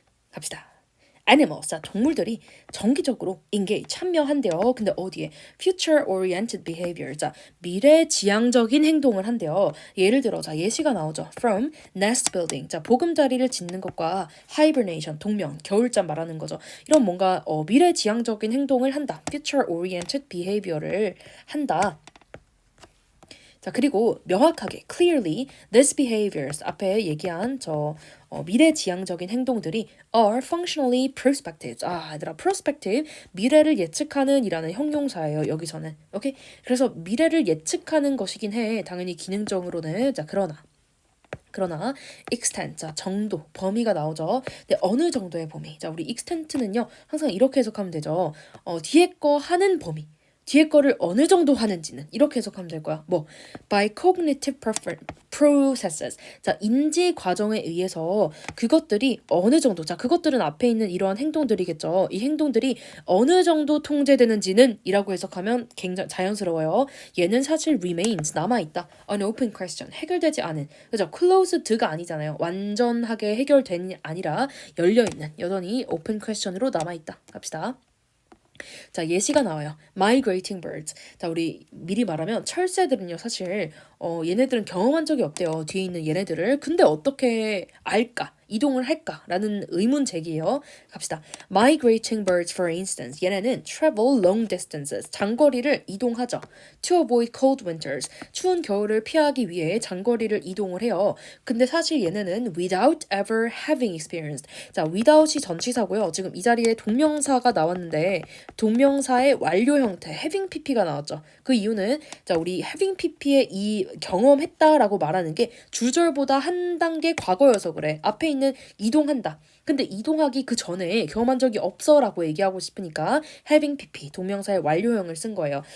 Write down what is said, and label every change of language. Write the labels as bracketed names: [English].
[Korean] 갑시다. animals, 자, 동물들이 정기적으로 engage, 참여한대요. 근데 어디에? [English] future oriented behavior, [Korean] 자, 미래지향적인 행동을 한대요. 예를 들어, 자, 예시가 나오죠. [English] from nest building, [Korean] 자, 보금자리를 짓는 것과 hibernation, 동면, 겨울잠 말하는 거죠. 이런 뭔가 미래지향적인 행동을 한다. [English] future oriented behavior [Korean] 를 한다. 자, 그리고 명확하게 [English] clearly these behaviors [Korean] 앞에 얘기한 미래지향적인 행동들이 [English] are functionally prospective. [Korean] 아, 얘들아, prospective 미래를 예측하는 이라는 형용사예요. 여기서는. 오케이? 그래서 미래를 예측하는 것이긴 해. 당연히 기능적으로는. 자, 그러나 extent, 자, 정도, 범위가 나오죠. 근데 어느 정도의 범위? 자, 우리 extent는요. 항상 이렇게 해석하면 되죠. 뒤에 거 하는 범위. 뒤에 거를 어느 정도 하는지는 이렇게 해석하면 될 거야. [English] 뭐 by cognitive processes. [Korean] 자, 인지 과정에 의해서 그것들이 어느 정도, 자, 그것들은 앞에 있는 이러한 행동들이겠죠. 이 행동들이 어느 정도 통제되는지는 이라고 해석하면 굉장히 자연스러워요. 얘는 사실 remains, 남아있다. [English] an open question, [Korean] 해결되지 않은. 그죠? closed가 아니잖아요. 완전하게 해결된 아니라 열려있는, 여전히 open question으로 남아있다. 갑시다. 자, 예시가 나와요. [English] Migrating birds. [Korean] 자, 우리 미리 말하면 철새들은요, 사실 얘네들은 경험한 적이 없대요. 뒤에 있는 얘네들을. 근데 어떻게 알까? 이동을 할까라는 의문 제기예요. 갑시다. [English] Migrating birds, for instance. [Korean] 얘네는 [English] travel long distances. [Korean] 장거리를 이동하죠. [English] To avoid cold winters. [Korean] 추운 겨울을 피하기 위해 장거리를 이동을 해요. 근데 사실 얘네는 [English] without ever having experienced. [Korean] 자, without이 전치사고요. 지금 이 자리에 동명사가 나왔는데 동명사의 완료 형태 having pp가 나왔죠. 그 이유는 자, 우리 having pp의 이 경험했다라고 말하는 게 주절보다 한 단계 과거여서 그래. 앞에 있는 이동한다. 근데 이동하기 그 전에 경험한 적이 없어라고 얘기하고 싶으니까 having pp 동명사의 완료형을 쓴 거예요.